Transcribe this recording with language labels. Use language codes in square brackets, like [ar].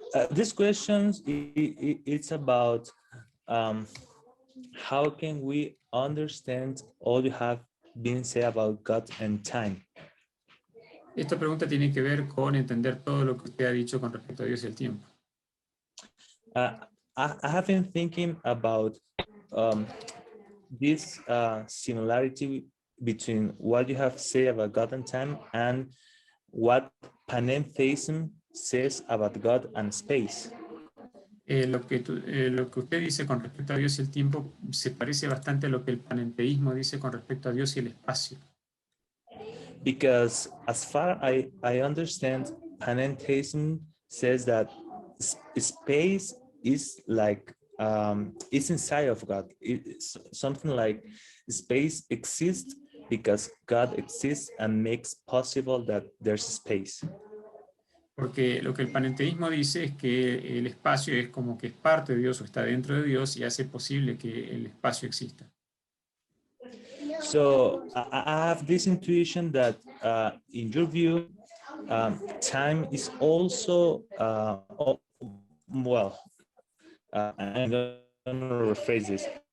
[en] This question it's about how can we understand all you have been said about God and time. [es] Esta pregunta tiene que ver con entender todo lo que usted ha dicho con respecto a Dios y el tiempo. [en] I have been thinking about this similarity between what you have said about God and time and what panentheism says about God and space. [es] Lo que usted dice con respecto a Dios y el tiempo se parece bastante a lo que el panenteísmo dice con respecto a Dios y el espacio. [en] Because as far I understand, panentheism says that space is like it's inside of God. It's something like space exists because God exists and makes possible that there's space. [es] Porque lo que el panenteísmo dice es que el espacio es como que es parte de Dios o está dentro de Dios y hace posible que el espacio exista. [en] So I have this intuition that in your view, time is also, well, I'm going to rephrase this.